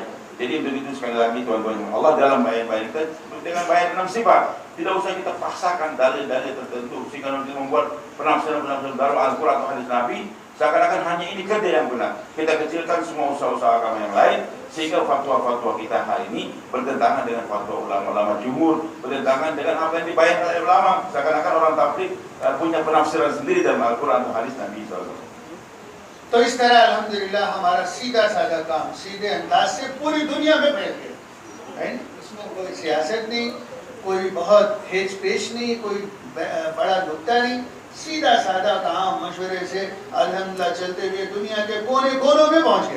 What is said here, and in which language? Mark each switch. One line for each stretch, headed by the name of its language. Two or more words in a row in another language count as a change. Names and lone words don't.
Indonesian: Jadi begitu sekali lagi tuan-tuan Allah, dalam bayan-bayan kita dengan bayan 6 sifat, tidak usah kita paksakan dalil-dalil tertentu sehingga nanti membuat penafsiran-penafsiran baru Al-Quran atau hadis Nabi seakan-akan hanya ini kerja yang benar. Kita kecilkan semua usaha-usaha agama yang lain, sehingga fatwa-fatwa kita hari ini bertentangan dengan fatwa ulama-ulama jumhur, bertentangan dengan apa yang dibayangkan oleh ulama. Seakan-akan orang tabligh punya penafsiran sendiri dalam Al-Quran atau hadis Nabi SAW.
Urdu: تو اس طرح الحمدللہ ہمارا سیدھا سادہ کام سیدھے انداز سے پوری دنیا میں پھیل گیا ہے. اس میں کوئی سیاست نہیں، کوئی بہت ہیج پیش نہیں، کوئی بڑا نکتہ نہیں، سیدھا سادہ کام مشورے سے الحمدللہ چلتے ہوئے دنیا کے کونے کونوں میں پہنچ گئے.